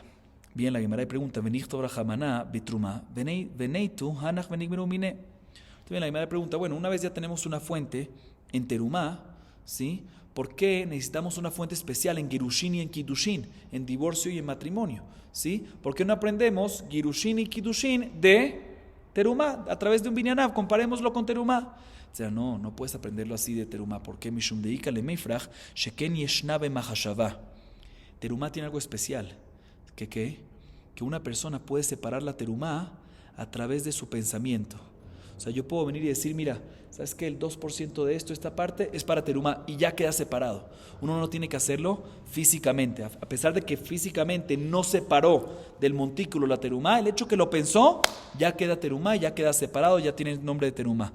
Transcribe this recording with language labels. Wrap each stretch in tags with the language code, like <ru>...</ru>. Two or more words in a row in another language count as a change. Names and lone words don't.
<es>Bien, la Gemara pregunta, la Gemara pregunta, bueno, una vez ya tenemos una fuente en Terumá, ¿sí? ¿Por qué necesitamos una fuente especial en Girushin y en Kiddushin, en divorcio y en matrimonio? ¿Sí? ¿Por qué no aprendemos Girushin y Kiddushin de Terumá, a través de un Binyanab? Comparémoslo con Terumá. O sea, no puedes aprenderlo así de Terumá. ¿Por qué?</es> <arc>משום דאיכא ל מיפרך,</arc> <he>שכן ישנה במחשבה.</he> <es>Terumá tiene algo especial. ¿Qué? Que una persona puede separar la terumá a través de su pensamiento. O sea, yo puedo venir y decir, mira, ¿sabes qué? El 2% de esta parte, es para terumá y ya queda separado. Uno no tiene que hacerlo físicamente. A pesar de que físicamente no separó del montículo la terumá, el hecho que lo pensó, ya queda terumá, ya queda separado, ya tiene el nombre de terumá.</es>